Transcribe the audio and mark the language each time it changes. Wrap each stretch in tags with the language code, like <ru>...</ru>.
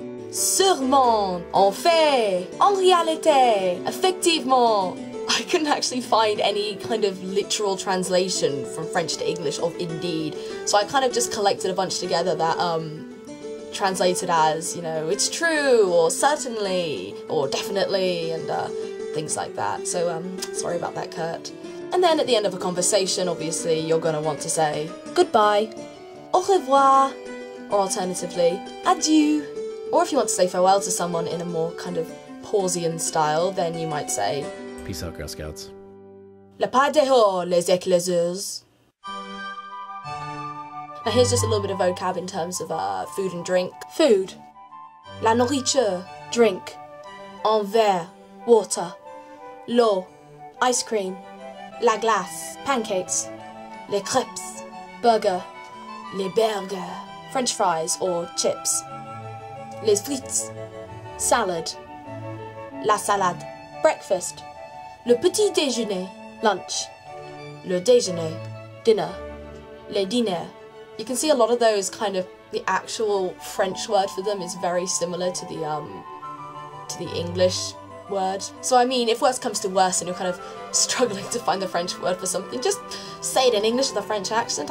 <fr>sûrement, en fait, en réalité, effectivement.</fr> <en>I couldn't actually find any kind of literal translation from French to English of indeed, so I kind of just collected a bunch together that translated as, you know, it's true, or certainly, or definitely, and things like that. So sorry about that, Kurt. And then at the end of a conversation, obviously, you're gonna want to say goodbye,</en> <fr>au revoir,</fr> <en>or alternatively, adieu. Or if you want to say farewell to someone in a more kind of Pausian style, then you might say peace out, Girl Scouts.</en> <fr>La pas dehors, les éclaireurs.</fr> <en>Now here's just a little bit of vocab in terms of food and drink. Food.</en> <fr>La nourriture,</fr> <en>drink.</en> <fr>Un verre,</fr> <en>water.</en> <fr>L'eau,</fr> <en>ice cream.</en> <fr>La glace,</fr> <en>pancakes.</en> <fr>Les crêpes,</fr> <en>burger.</en> <fr>Les burgers,</fr> <en>French fries or chips.</en> <fr>Les frites,</fr> <en>salad.</en> <fr>La salade,</fr> <en>breakfast.</en> <fr>Le petit déjeuner, lunch. Le déjeuner,</fr> <en>dinner.</en> <fr>Le dîner.</fr> <en>You can see a lot of those kind of, the actual French word for them is very similar to the English word. So I mean, if worse comes to worse and you're kind of struggling to find the French word for something, just say it in English with a French accent.</en>